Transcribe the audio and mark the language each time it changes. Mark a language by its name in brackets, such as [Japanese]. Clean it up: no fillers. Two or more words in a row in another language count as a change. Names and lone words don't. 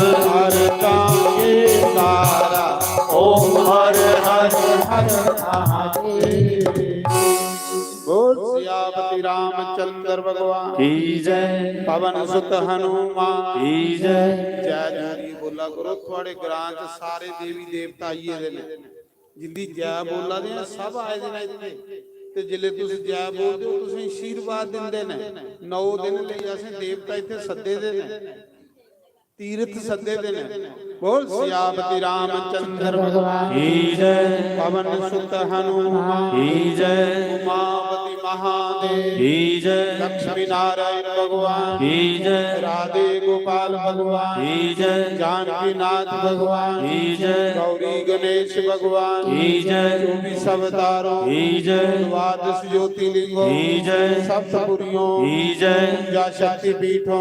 [Hindi] हर गांगे तारा, ओम हर हर हर महादेव। बोल सियापति रामचंद्र भगवान की जय, पवन सुत हनुमान की जय। जय जय बोला करो। [Punjabi] ਤੁਹਾਡੇ ਗ੍ਰਾਂ ਚ ਸਾਰੇ ਦੇਵੀ ਦੇਵਤਾ ਆਈਏ ਦੇ ਨੇ, ਜਿੰਦੀ ਜੈ ਬੋਲਾ ਦੇ ਸਭ ਆਏ ਦੇ ਨੇ ਇੱਥੇ, ਤੇ ਜਿਲੇ ਤੁਸੀਂ ਜੈ ਬੋਲਦੇ ਹੋ ਤੁਸੀਂ ਆਸ਼ੀਰਵਾਦ ਦਿੰਦੇ ਨੇ। 9 ਦਿਨ ਲਈ ਅਸੀਂ ਦੇਵਤਾ ਇੱਥੇ ਸੱਦੇ ਦੇ ਨੇ, ਤੀਰਥ ਸੱਦੇ ਦੇ ਨੇ। [Hindi] बोल सियापति रामचंद्र भगवान की जय, पवन सुत हनुमान की जय, उमापति महादेव की जय, लक्ष्मी नारायण भगवान की जय, राधे गोपाल भगवान की जय, जानकी नाथ भगवान की जय, गौरी गणेश भगवान की जय, 24 अवतारों की जय, द्वादश ज्योतिर्लिंगों की जय, सप्तपुरियों की जय, पूजा शक्ति पीठों